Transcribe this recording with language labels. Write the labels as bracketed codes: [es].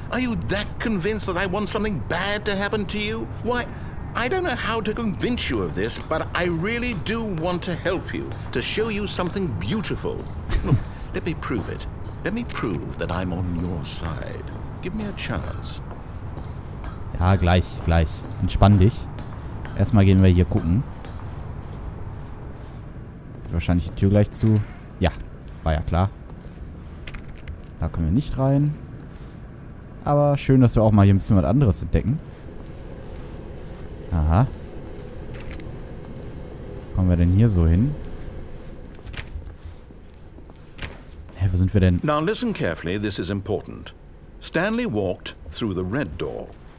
[en] Are you that convinced that I want something bad to happen to you? Why... I don't know how to convince you of this, but I really do want to help you, to show you something beautiful. Look, let me prove it. Let me prove that I'm on your side. Give me a chance. [de] Ja, gleich, gleich. Entspann dich. Erstmal gehen wir hier gucken. Wahrscheinlich die Tür gleich zu. Ja, war ja klar. Da können wir nicht rein. Aber schön, dass wir auch mal hier ein bisschen was anderes entdecken. Aha. Kommen wir denn hier so hin? Hä, wo sind wir denn? [en] Now listen carefully, this is important. Stanley walked through the red door.